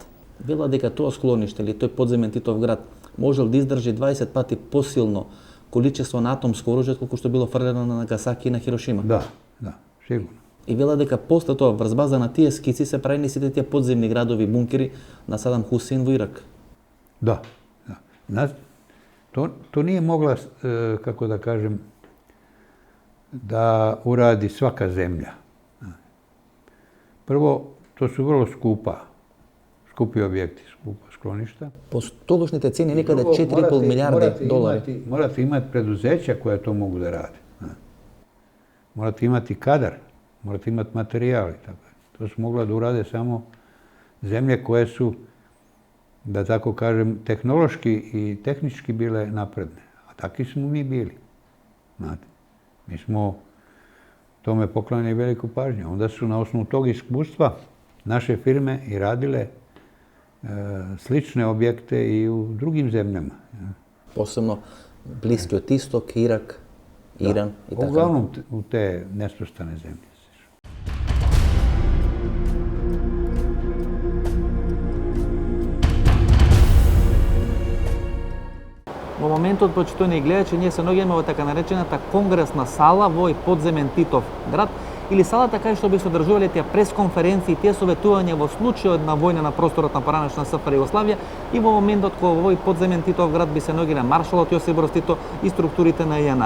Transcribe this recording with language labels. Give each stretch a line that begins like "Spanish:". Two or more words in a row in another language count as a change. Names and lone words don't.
Macedonian: Вела дека тоа склониште или тој подземен Титов град можел да издржи 20 пати посилно количество на атомско оружје колку што било фрлено на Нагасаки и на Хирошима. Да, сигурно. И вела дека после тоа врз база на тие скици се правени сите тие подземни градови бункери на Садам Хусейн во Ирак. Да.
Bosnian: To nije mogla, kako da kažem, da uradi svaka zemlja. Prvo, to su vrlo skupi objekti, skupa skloništa.
Macedonian: Po тогашните цени некаде 4,5 милиарди долари.
Bosnian: Morate imati preduzeća koja to mogu da rade. Morate imati kadar, morate imati materijal. To su mogla da urade samo zemlje koje su, da tako kažem, tehnološki i tehnički bile napredne. A takvi smo mi bili. Znate, mi smo tome poklonili veliku pažnju. Onda su na osnovu tog iskustva naše firme i radile slične objekte i u drugim zemljama. Posebno
Macedonian: Блискиот Исток,
Bosnian: Irak, Iran i tako. Uglavnom u te nesvrstane zemlje.
Macedonian: Во моментот, почитувани гледачи, ние се наоѓаме во така наречената конгресна сала во овој подземен Титов град, или салата кај што би се одржувале тие пресконференции, тие советувања во случајот на војна на просторот на поранешна СФР Југославија и во моментот кога во овој подземен Титов град би се наоѓале маршалот Јосип Брз Тито и структурите на ЈНА.